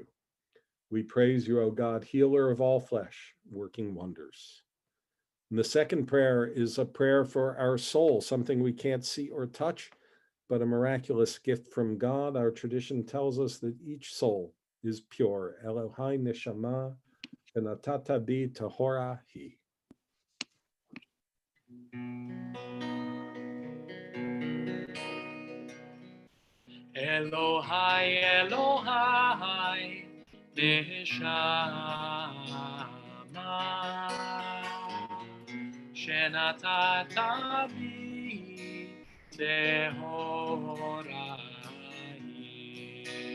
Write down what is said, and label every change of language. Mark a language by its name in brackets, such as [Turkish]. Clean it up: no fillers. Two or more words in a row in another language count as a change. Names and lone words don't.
[English] We praise you, O God, healer of all flesh, working wonders. And the second prayer is a prayer for our soul, something we can't see or touch, but a miraculous gift from God. Our tradition tells us that each soul is pure. [Hebrew] אלוהי נשמה, שנתת בי טהורה היא. אלוהי, אלוהי, נשמה, שנתת בי טהוראי.